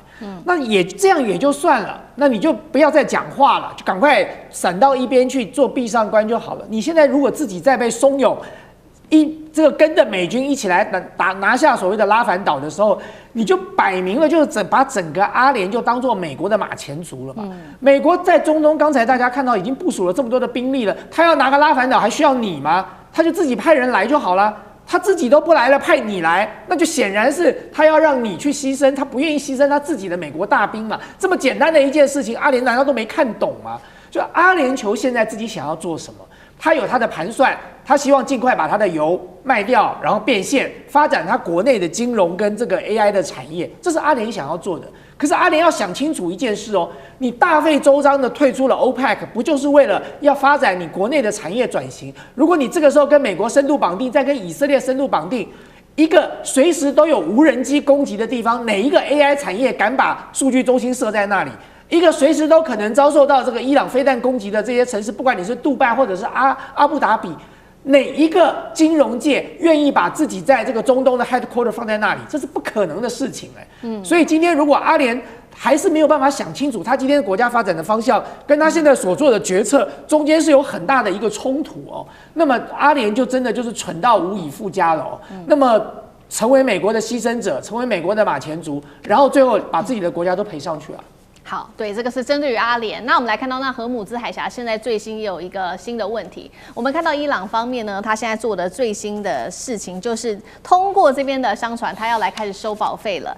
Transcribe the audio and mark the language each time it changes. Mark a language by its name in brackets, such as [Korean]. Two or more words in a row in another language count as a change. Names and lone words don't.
[Chinese] 那也這樣也就算了，那你就不要再講話了，就趕快閃到一邊去做閉上關就好了。你現在如果自己再被慫恿，這個跟着美軍一起來拿下所謂的拉凡島的時候，你就擺明了就是把整個阿聯就當做美國的馬前卒了嘛。美國在中東剛才大家看到已經部署了這麼多的兵力了，他要拿個拉凡島還需要你嗎？他就自己派人來就好了。他自己都不來了，派你來，那就顯然是他要讓你去犧牲，他不願意犧牲他自己的美國大兵嘛。這麼簡單的一件事情，阿聯難道都沒看懂嗎？就阿聯酋現在自己想要做什麼？他有他的盤算，他希望盡快把他的油賣掉，然後變現，發展他國內的金融跟這個 AI 的產業，這是阿聯想要做的。可是阿聯要想清楚一件事哦，你大費周章的退出了 OPEC， 不就是為了要發展你國內的產業轉型？如果你這個時候跟美國深度綁定，再跟以色列深度綁定，一個隨時都有無人機攻擊的地方，哪一個 AI 產業敢把數據中心設在那裡？一個隨時都可能遭受到這個伊朗飛彈攻擊的這些城市，不管你是杜拜或者是阿布達比，哪一個金融界願意把自己在這個中東的 headquarter 放在那裡？這是不可能的事情所以今天如果阿聯還是沒有辦法想清楚他今天國家發展的方向，跟他現在所做的決策中間是有很大的一個衝突哦。那麼阿聯就真的就是蠢到無以復加了哦。那麼成為美國的犧牲者，成為美國的馬前卒，然後最後把自己的國家都賠上去了。好，對，這個是針對於阿聯。那我們來看到，那荷姆茲海峽現在最新也有一個新的問題。我們看到伊朗方面呢，他現在做的最新的事情就是通過這邊的商船，他要來開始收保費了。